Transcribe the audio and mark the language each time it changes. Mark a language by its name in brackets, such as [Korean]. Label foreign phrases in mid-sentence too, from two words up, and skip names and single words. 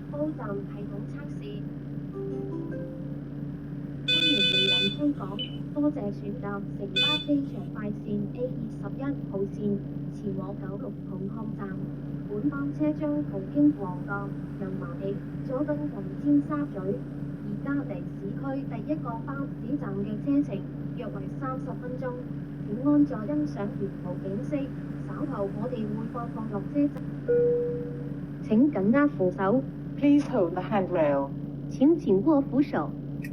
[Cantonese] 站系統測試。歡迎莅臨香港，多謝選擇城巴機場快線 A21號線前往96紅磡站。本班車將途經旺角、油麻地、佐敦及尖沙咀，而家離市區第一個巴士站嘅車程約為30分鐘。請安坐欣賞沿途景色，稍後我哋會播放落車站。請緊握扶手。 [English] Please hold the handrail. [Cantonese] 請緊握扶手。